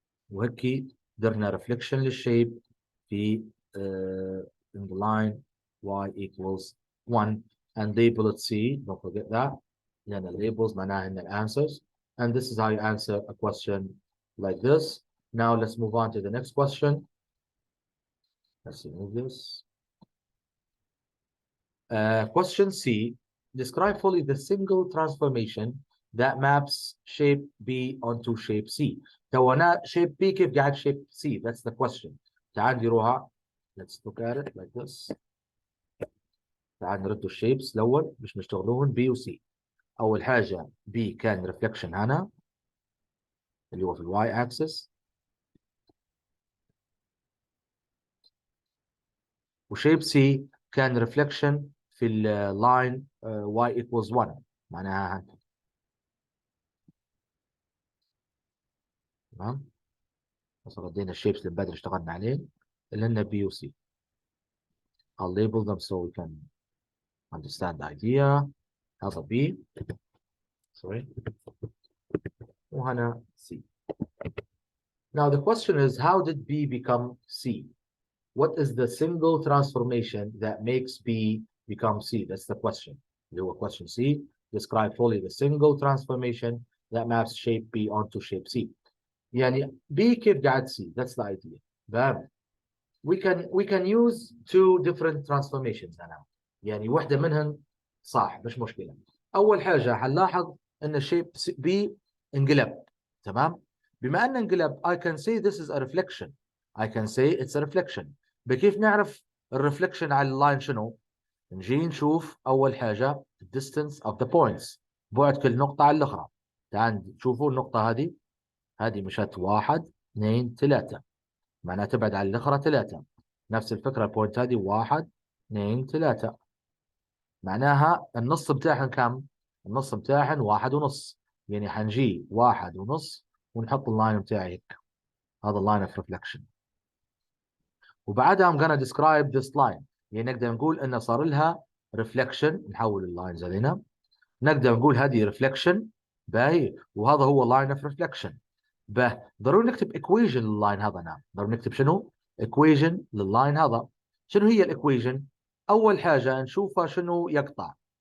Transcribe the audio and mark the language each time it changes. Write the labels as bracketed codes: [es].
[ar] وهيك درنا [en] reflection للشيب في in the line y equals 1 and label it C. Don't forget that. [ar] لأن labels معناها إن answers. [en] And this is how you answer a question like this. Now let's move on to the next question. Let's remove this. Question C. Describe fully the single transformation that maps shape B onto shape C. [ar] تونا shape B كيف قاعد shape C. [en] That's the question. [ar] تعال نديروها. [en] Let's look at it like this. [ar] تعال نردوا الشيبس الأول مش نشتغلوهن B و C. أول حاجة B كان reflection هنا اللي هو في الواي axis. وشيب C كان reflection في اللاين y equals 1 معناها هنا. تمام. بس ردينا الشيبس اللي بدري اشتغلنا عليه اللي هن B و C. [en] I'll label them so we can understand the idea. [ar] هذا B. Sorry. وهنا C. [en] Now the question is, how did B become C? What is the single transformation that makes B become C? That's the question. The question C. Describe fully the single transformation that maps shape B onto shape C. [ar] يعني B كيف قاعد C? [en] That's the idea. Bam. We can use two different transformations هنا. [ar] يعني واحدة منهن صح مش مشكلة. أول حاجة هنلاحظ إن shape B انقلب. تمام؟ بما أن انقلب [en] I can say this is a reflection. I can say it's a reflection. [ar] بكيف نعرف الرفلكشن على اللاين شنو؟ نجي نشوف أول حاجة distance of the points. بعد كل نقطة عن الأخرى. تعال تشوفوا النقطة هذه مشت 1 2 3 معناها تبعد عن الأخرى 3. نفس الفكرة البوينت هذه 1 2 3 معناها النص بتاعهن كم؟ النص بتاعهن 1.5 يعني حنجي 1.5 ونحط اللاين بتاعي هيك. هذا اللاين [en] of reflection. وبعدها I'm gonna describe this line. [ar] يعني نقدر نقول إنه صار لها reflection. نحول اللاينز علينا. نقدر نقول هذه reflection باهي وهذا هو line of reflection. ضروري نكتب equation لللاين هذا. نعم ضروري نكتب شنو؟ equation لللاين هذا. شنو هي equation؟ أول حاجة نشوفها شنو يقطع.